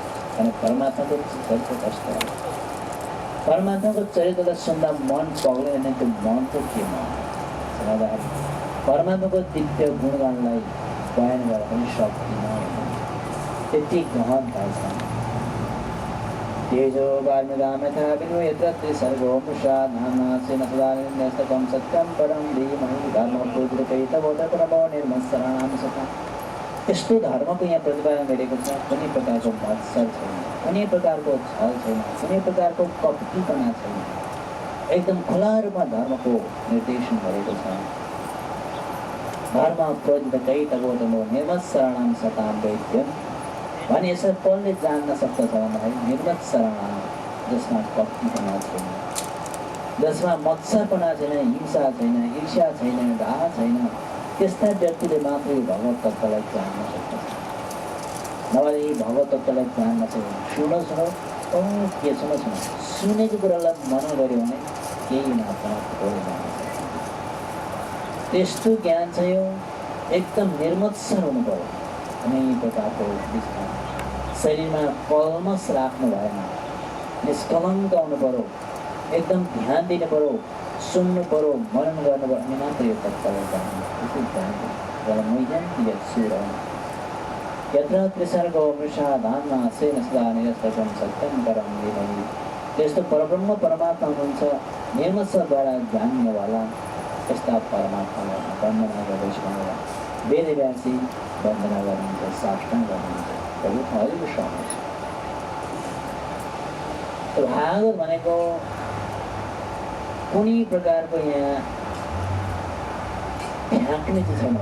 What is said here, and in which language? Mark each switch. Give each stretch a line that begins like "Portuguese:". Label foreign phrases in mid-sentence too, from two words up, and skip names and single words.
Nepali: अनि परमात्माको चरित्र कस्तो हो, परमात्माको चरित्रलाई सुन्दा मन पग्दैन, त्यो मनको के मन परमात्माको दिव्य गुणगानलाई बयान गरेर पनि सक्दिनँ। त्यति गहनता छ।
Sanskrit: तेजो वार्मिदां यथा विनिमयो यत्र त्रिसर्गो मृषा धाम्ना स्वेन सदा निरस्तकं सत्यं परं धीमहि धर्मपूर्वकैतवोतपरमो निर्मत्सराणां सता।
Nepali: यस्तो धर्मको यहाँ प्रतिपादन गरेको छ। कुनै प्रकारको मत्सर छैन, कुनै प्रकारको छल छैन, कुनै प्रकारको कपटीपना छैन। एकदम खुला रूपमा धर्मको निर्देशन गरेको छ।
Sanskrit: धर्म प्रोजितकैतवोतपरमो निर्मत्सराणां सतां वैद्यं
Nepali: भने यसरी कसले जान्न सक्दछ भन्दाखेरि निर्मत्सराणां, जसमा कपटीपना छैन, जसमा मत्सरपना छैन, हिंसा छैन, ईर्ष्या छैन, डाह छैन, त्यस्ता व्यक्तिले मात्रै भगवत तत्त्वलाई जान्न सक्दछ। नभए यी भगवत तत्त्वलाई जान्न छैन। सुनो के सुनो सुनेको कुरालाई मनन गऱ्यो भने केही मात्रामा थोरै जान्छ। त्यस्तो ज्ञान चाहिँ यो एकदम निर्मत्सर हुनु पर्यो। कुनै प्रकारको शरीरमा कलमस राख्नु भएन, निष्कलङ्क हुनु पर्यो, एकदम ध्यान दिनु पर्यो, सुन्नु पर्यो, मनन गर्नु पर्यो, अनि मात्र यो तत्त्वलाई जान्नु।
Sanskrit: यत्र त्रिसर्गो मृषा धाम्ना स्वेन सदा निरस्तकं सत्यं परं धीमहि।
Nepali: त्यस्तो परब्रह्म परमात्मा हुनुहुन्छ, निर्मत्सरद्वारा जान्नेवाला। यस्ता परमात्मालाई वन्दना गर्दैछु भनेर वेदव्यासी वन्दना गर्नुहुन्छ, साष्टाङ्ग गर्नुहुन्छ। प्रभु हरिको स्वामी भागवत भनेको कुनै प्रकारको यहाँ फ्याँक्ने चाहिँ छैन।